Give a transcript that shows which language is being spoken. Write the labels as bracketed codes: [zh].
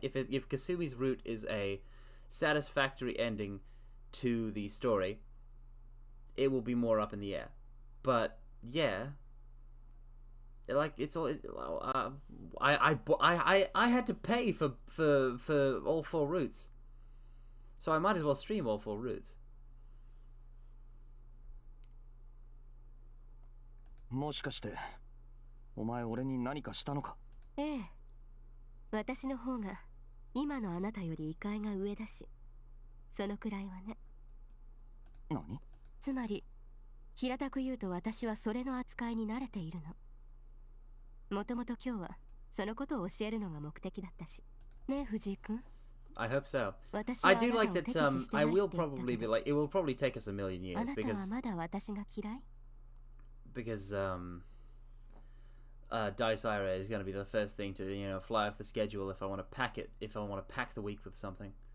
[en] If Kasumi's route is a satisfactory ending to the story, it will be more up in the air. But yeah, it's all. I had to pay for all 4 routes, so I might as well stream all 4 routes. [ja] もしかしてお前俺に何かしたのか。ええ。私の方が今のあなたより位階が上だし、そのくらいはね。何？つまり平たく言うと私はそれの扱いに慣れているの。もともと今日はそのことを教えるのが目的だったし。ねえ藤井君。 [en] I hope so. I do like that. I will probably be like. It will probably take us a million years [ja] あなたは [en] because [ja] まだ私が嫌い？ [en] because Dice Irae is going to be the first thing to fly off the schedule if I want to pack it. If I want to pack the week with something.